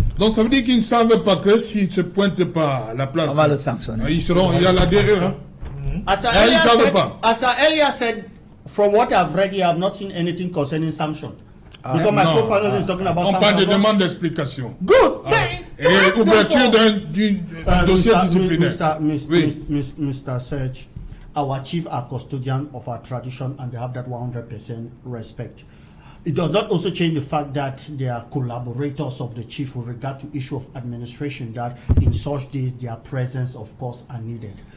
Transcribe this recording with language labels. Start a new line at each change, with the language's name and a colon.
French: Donc ça veut dire qu'ils ne savent pas que s'ils ne se pointent pas à la place, on va le sanctionner. Il y a la dérive. Hein?
English: As I earlier said, from what I've read here, I've not seen anything concerning sanction. Because my co-panel is talking about
French: on parle de demande d'explication.
English: Good.
French: Et ouverture d'un dossier disciplinaire.
English: Mr. Serge, our chief are custodian of our tradition and they have that 100% respect. It does not also change the fact that they are collaborators of the chief with regard to issue of administration, that in such days their presence of course are needed.